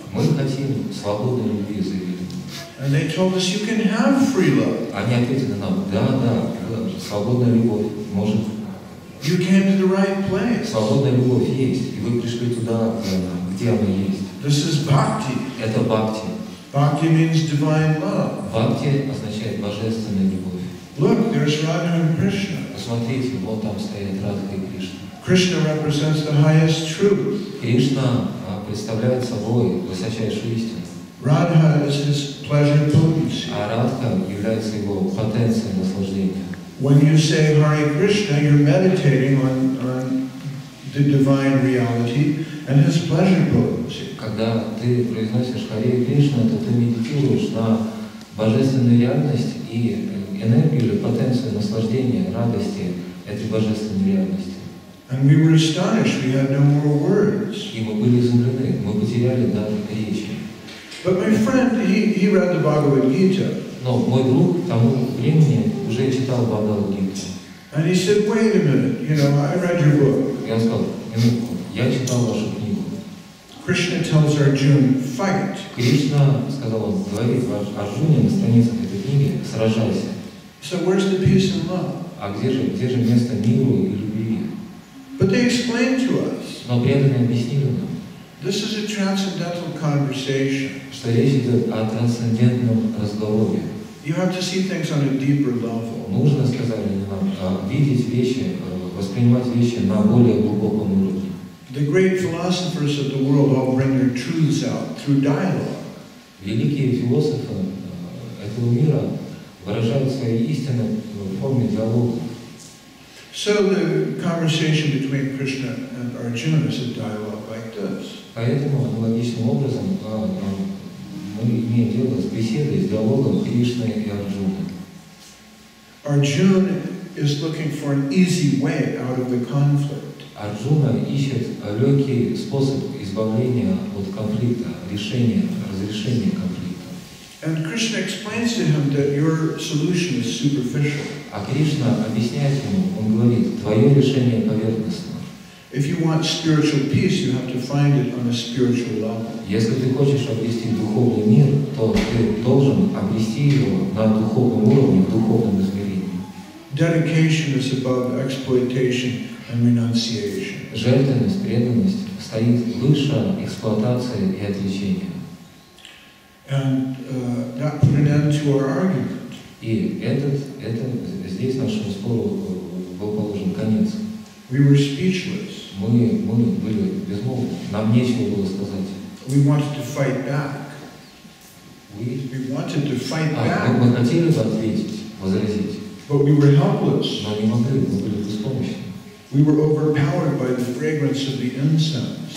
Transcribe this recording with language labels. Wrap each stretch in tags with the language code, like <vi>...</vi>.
<ru>Мы хотим свободной любви, заявили.</ru> <en>And they told us you can have free love.</en> <ru>Они ответили нам: да, свободная любовь может.</ru> <en>You came to the right place.</en> <ru>Свободная любовь есть, и вы пришли туда, где она есть.</ru> <en>This is bhakti.</en> <ru>Это бхакти.</ru> <en>Bhakti means divine love.</en> <ru>Бхакти означает божественная любовь.</ru> <en>Look, there's Radha and Krishna.</en> <ru>Посмотрите, вот там стоят Радха и Кришна.</ru> <en>Krishna represents the highest truth.</en> <ru>Кришна представляет собой высочайшую истину.</ru> <en>Radha is his pleasure potency.</en> <ru>А Радха является его потенцией наслаждения.</ru> <en>When you say Hare Krishna, you're meditating on the divine reality and his pleasure potency.</en> <ru>Когда ты произносишь Харе Кришна, то ты медитируешь на божественную реальность и энергию или потенцию наслаждения, радости этой божественной реальности.</ru> <en>And we were astonished, we had no more words.</en> <ru>И мы были изумлены, мы потеряли даже речи.</ru> <en>But my friend, he read the Bhagavad Gita.</en> <ru>Но мой друг к тому времени уже читал Бхагавад-гиту.</ru> <en>And he said, wait a minute, you know, I read your book.</en> <ru>И он сказал: минутку, я читал вашу книгу.</ru> <en>Krishna tells Arjuna, fight.</en> <ru>Кришна, сказал он, говорит Арджуне на страницах этой книги: сражайся.</ru> <en>So where's the peace and love?</en> <ru>А где же место миру и любви?</ru> <en>But they explained to us.</en> <ru>Но преданные объяснили нам,</ru> <en>This is a transcendental conversation.</en> <ru>что речь идет о трансцендентном разговоре.</ru> <en>You have to see things on a deeper level.</en> <ru>Нужно, сказали они нам, видеть вещи, воспринимать вещи на более глубоком уровне.</ru> <en>The great philosophers of the world all bring their truths out through dialogue.</en> <ru>Великие философы этого мира выражают свои истины в форме диалога.</ru> <en>So the conversation between Krishna and Arjuna is a dialogue like this.</en> <ru>Поэтому аналогичным образом мы имеем дело с беседой, с диалогом Кришны и Арджуны.</ru> <en>Arjuna is looking for an easy way out of the conflict.</en> <ru>Арджуна ищет легкий способ избавления от конфликта, разрешения конфликта.</ru> <en>And Krishna explains to him that your solution is superficial.</en> <ru>А Кришна объясняет ему, он говорит: твое решение поверхностно.</ru> <en>If you want spiritual peace, you have to find it on a spiritual level.</en> <ru>Если ты хочешь обрести духовный мир, то ты должен обрести его на духовном уровне, в духовном измерении.</ru> <en>Dedication is above exploitation and renunciation.</en> <ru>Жертвенность, преданность стоит выше эксплуатации и отречения.</ru> <en>And that put an end to our argument.</en> <ru>И здесь нашему спору был положен конец.</ru> <en>We were speechless.</en> <ru>Мы были безмолвны, нам нечего было сказать.</ru> <en>We wanted to fight back. We wanted to fight back.</en> <ru>Мы хотели бы ответить, возразить,</ru> <en>But we were helpless.</en> <ru>но не могли, мы были беспомощны.</ru> <en>We were overpowered by the fragrance of the incense.</en>